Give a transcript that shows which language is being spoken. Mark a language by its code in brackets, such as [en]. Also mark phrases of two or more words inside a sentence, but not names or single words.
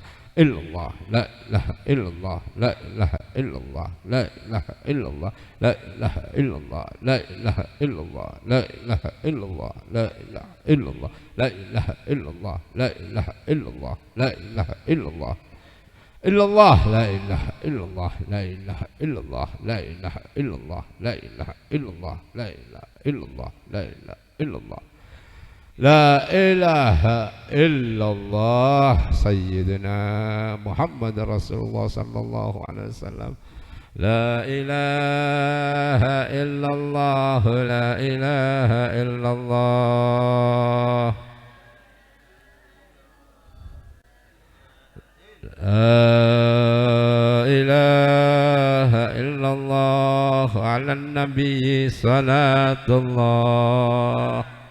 [ar] إلا الله, لا إله إلا الله، لا إله إلا الله، لا إله إلا الله، لا إله إلا الله، لا إله إلا الله، لا إله إلا الله، لا إله إلا الله، لا إله إلا الله، لا إله إلا الله، لا إله إلا الله. إلا الله، لا إله إلا الله، لا إله إلا الله، لا إله إلا الله، لا إله إلا الله، لا إله إلا الله، لا إله إلا الله. لا إله إلا الله سيدنا محمد رسول الله صلى الله عليه وسلم. لا إله إلا الله، لا إله إلا الله. لا إله إلا الله على النبي صلاة الله.